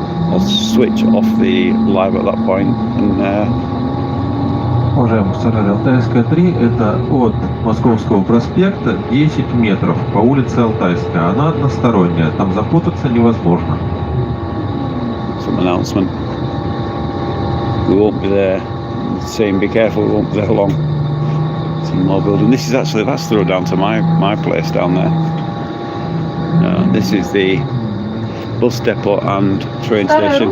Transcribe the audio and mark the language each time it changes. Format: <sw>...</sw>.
<en>I'll switch off the live at that point and.</en> <ru>Уважаемые пассажиры, Алтайская 3 это от Московского проспекта 10 метров по улице Алтайская. Она односторонняя, там запутаться невозможно.</ru> <en>Some announcement. We won't be there. Saying be careful, we won't be there long. Some more building. This is actually, that's the road down to my place down there. This is the bus depot and train station.</en>